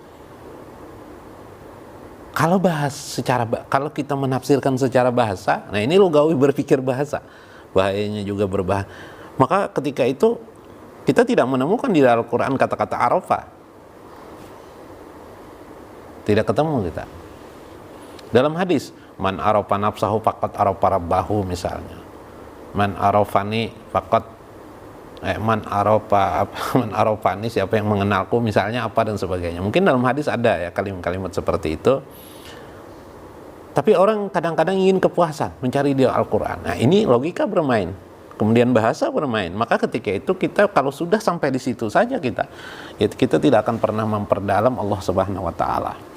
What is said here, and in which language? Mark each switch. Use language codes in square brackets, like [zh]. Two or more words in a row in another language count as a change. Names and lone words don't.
[id] Kalau kita menafsirkan secara bahasa, nah ini lugawi berpikir bahasa, bahayanya juga berbahaya. Maka ketika itu kita tidak menemukan di dalam Al-Quran kata-kata arafa, tidak ketemu kita. Dalam hadis, [ar] من عرف نفسه فقد عرف ربه misalnya, من عرفني فقد من عرفني, [id] siapa yang mengenalku misalnya, apa dan sebagainya. Mungkin dalam hadis ada ya kalimat-kalimat seperti itu. Tapi orang kadang-kadang ingin kepuasan, mencari di Al-Quran. Nah ini logika bermain, kemudian bahasa bermain. Maka ketika itu kita kalau sudah sampai di situ saja kita tidak akan pernah memperdalam Allah [ar] سبحانه وتعالى.